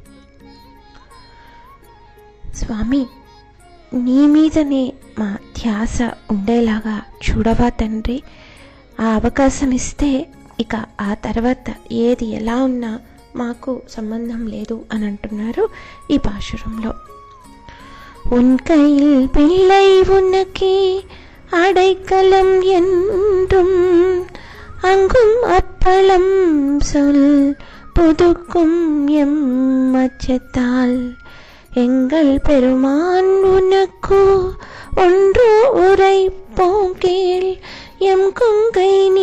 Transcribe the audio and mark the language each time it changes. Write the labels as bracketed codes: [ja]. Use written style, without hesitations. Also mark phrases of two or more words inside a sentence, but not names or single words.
[te] స్వామి, నీ మీదనే మా ధ్యాస ఉండేలాగా చూడవా తండ్రి. ఆ అవకాశం ఇస్తే ఇక ఆ తర్వాత ఏది ఎలా ఉన్నా మాకు సంబంధం లేదు అని అంటున్నారు ఈ పాశురంలో. [ta] உன் கையில் பிள்ளை உனக்கே அடைக்கலம் என்றும் அங்கும் அப்பளம் சொல் புதுக்கும் எம் அச்சத்தால் எங்கள் பெருமான் உனக்கோ ஒன்று உரைப்போம் கேள் எம் கொங்கை